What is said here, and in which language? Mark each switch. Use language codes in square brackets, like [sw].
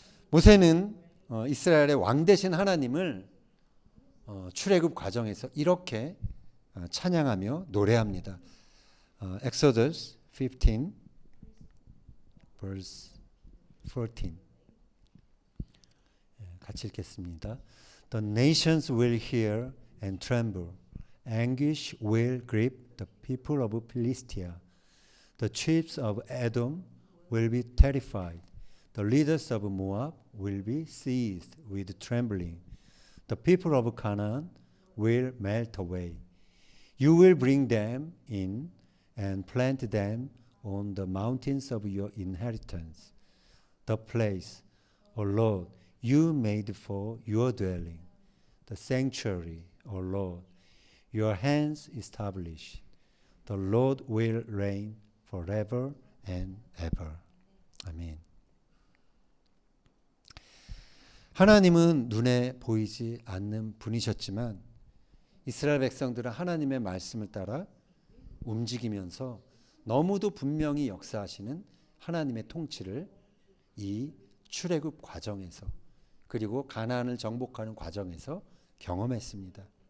[ko] 모세는 이스라엘의 왕 되신 하나님을 출애굽 과정에서 이렇게 찬양하며 노래합니다. [en] Exodus 15 verse 14 [ko] 같이 읽겠습니다. [en] The nations will hear and tremble. Anguish will grip the people of Philistia. The chiefs of Edom will be terrified. The leaders of Moab will be seized with trembling. The people of Canaan will melt away. You will bring them in and plant them on the mountains of your inheritance, the place, O Lord, you made for your dwelling, the sanctuary, O Lord, your hands established. The Lord will reign forever and ever. [ko] 아멘. 하나님은 눈에 보이지 않는 분이셨지만 이스라엘 백성들은 하나님의 말씀을 따라 움직이면서 너무도 분명히 역사하시는 하나님의 통치를 이 출애굽 과정에서 그리고 가나안을 정복하는 과정에서 경험했습니다.